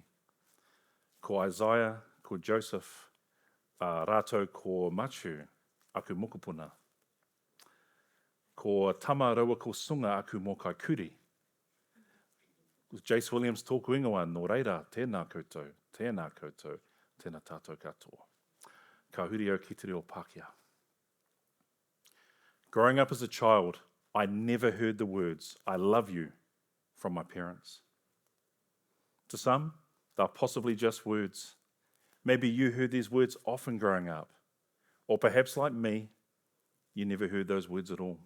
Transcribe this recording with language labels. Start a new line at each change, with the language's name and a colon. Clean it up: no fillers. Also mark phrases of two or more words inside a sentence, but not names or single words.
Māori: Ko Isaiah, ko Joseph, rātou ko Machu, aku mokopuna. Ko Tama raua ko Sunga, aku mō kai kuri. Jase Williams tōku ingoa, nō reira, tēnā koutou, tēnā tātou katoa. Ka huri au ki te reo Pākehā.
English: Growing up as a child, I never heard the words, I love you, from my parents. To some, they're possibly just words. Maybe you heard these words often growing up. Or perhaps like me, you never heard those words at all.